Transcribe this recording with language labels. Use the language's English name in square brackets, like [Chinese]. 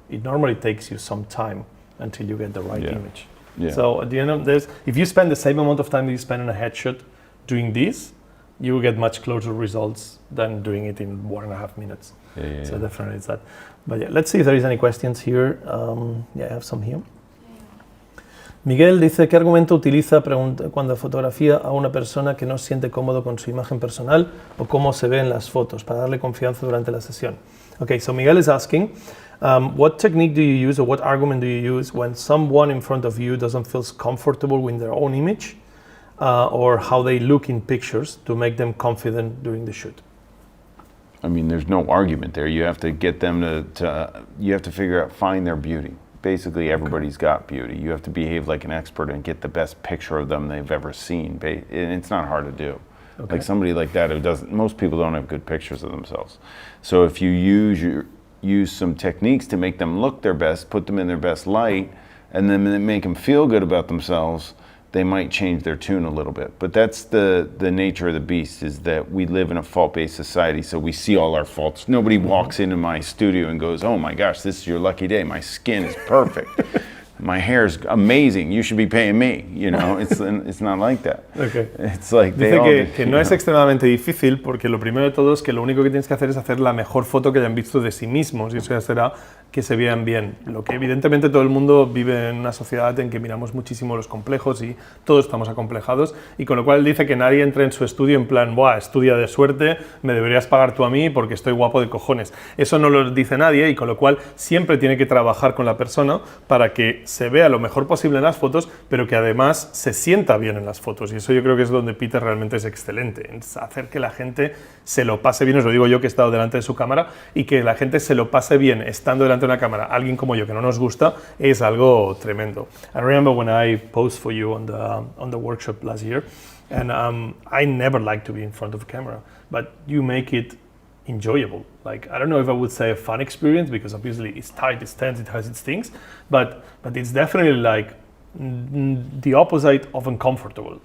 [English] It normally takes you some time until you get the right image. Yeah. So at the end of this, if you spend the same amount of time that you spend on a headshot doing this, you will get much closer results than doing it in 1.5 minutes. So definitely it's that. But yeah, let's see if there is any questions here. Yeah, I have some here. [Spanish] Miguel dice, ¿qué argumento utiliza cuando fotografía a una persona que no se siente cómodo con su imagen personal o cómo se ve en las fotos para darle confianza durante la sesión? [English] Okay, so Miguel is asking, what technique do you use or what argument do you use when someone in front of you doesn't feel comfortable with their own image or how they look in pictures to make them confident during the shoot? I mean, there's no argument there. You have to get them to you have to figure out, find their beauty. Basically, everybody's got beauty. You have to behave like an expert and get the best picture of them they've ever seen. And it's not hard to do. Okay. Like somebody like that who doesn't, most people don't have good pictures of themselves. So if you use some techniques to make them look their best, put them in their best light, and then make them feel good about themselves, they might change their tune a little bit. But that's the nature of the beast, is that we live in a fault-based society, so we see all our faults. Nobody walks into my studio and goes, oh my gosh, this is your lucky day. My skin is perfect. My hair's amazing. You should be paying me. You know, it's not like that. Okay. It's like [Spanish] dice que no es extremadamente difícil porque lo primero de todo es que lo único que tienes que hacer es hacer la mejor foto que hayan visto de sí mismos y eso ya será que se vean bien. Lo que evidentemente todo el mundo vive en una sociedad en que miramos muchísimo los complejos y todos estamos acomplejados y con lo cual dice que nadie entre en su estudio en plan, buah, estudia de suerte, me deberías pagar tú a mí porque estoy guapo de cojones. Eso no lo dice nadie y con lo cual siempre tiene que trabajar con la persona para que se vea lo mejor posible en las fotos, pero que además se sienta bien en las fotos. Y eso yo creo que es donde Peter realmente es excelente, es hacer que la gente se lo pase bien. Os lo digo yo que he estado delante de su cámara, y que la gente se lo pase bien estando delante de una cámara. Alguien como yo que no nos gusta, es algo tremendo. [English] I remember when I posed for you on the workshop last year, and I never like to be in front of a camera, but you make it enjoyable. Like, I don't know if I would say a fun experience, because obviously it's tight, it's tense, it has its things, but it's definitely like the opposite of uncomfortable.